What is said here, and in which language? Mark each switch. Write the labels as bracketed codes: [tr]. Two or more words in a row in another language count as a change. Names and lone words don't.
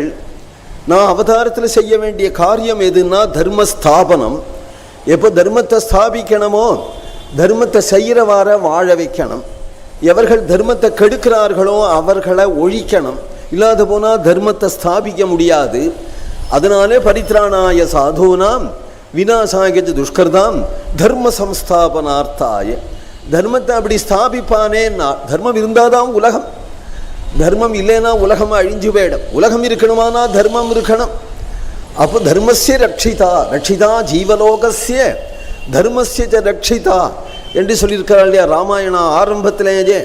[ta] நான் அவதாரத்தில் செய்ய வேண்டிய காரியம் எதுன்னா தர்ம ஸ்தாபனம். எப்போ தர்மத்தை ஸ்தாபிக்கணுமோ தர்மத்தை செய்கிறவாற வாழ வைக்கணும். எவர்கள் தர்மத்தை கெடுக்கிறார்களோ அவர்களை ஒழிக்கணும். இல்லாத போனால் தர்மத்தை ஸ்தாபிக்க முடியாது. [sa] அதனாலே परित्राणाय साधूनां विनाशाय दुष्कृतां धर्म संस्थापनार्थाय. [ta] தர்மத்தை அப்படி ஸ்தாபிப்பானே. தர்மம் இருந்தாதான் உலகம். தர்மம் இல்லைன்னா உலகம் அழிஞ்சு போயிடும். உலகம் இருக்கணுமானா தர்மம் இருக்கணும். அப்போ [sa] धर्मस्य रक्षिता, रक्षिता जीवलोकस्य धर्मस्य रक्षिता [ta] என்று சொல்லியிருக்கிறாள் இல்லையா ராமாயணா ஆரம்பத்திலேயே.